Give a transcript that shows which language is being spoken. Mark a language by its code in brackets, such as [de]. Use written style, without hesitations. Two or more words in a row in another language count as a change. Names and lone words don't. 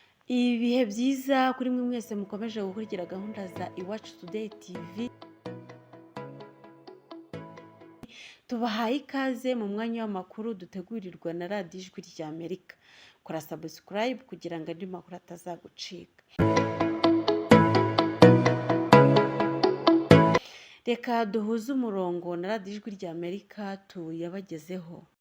[rw] ibihe byiza kuri mwe mwese mukomeje gukurikira gahunda za Iwacu Today TV. Tubahaye ikaze mu mwanya w'amakuru dutegurirwa na radiyo Ijwi ry'Amerika. Kora subscribe kugira ngo andi makuru atazagucika. Reka duhuze umurongo na radiyo Ijwi ry'Amerika tuyabagezeho.